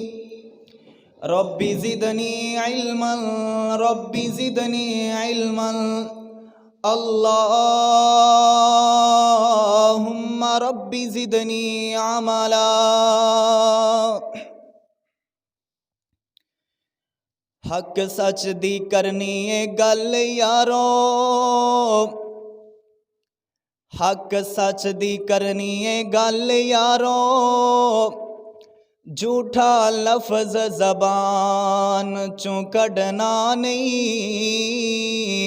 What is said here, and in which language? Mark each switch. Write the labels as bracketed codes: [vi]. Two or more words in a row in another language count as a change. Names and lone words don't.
[ar] رب زدني علما رب زدني علما اللهم رب زدنی عملا. [pa] حق سچ دی کرنی ہے گل یارو، حق سچ دی کرنی ہے گل یارو، جھوٹا لفظ زبان چوں کڈنا نہیں.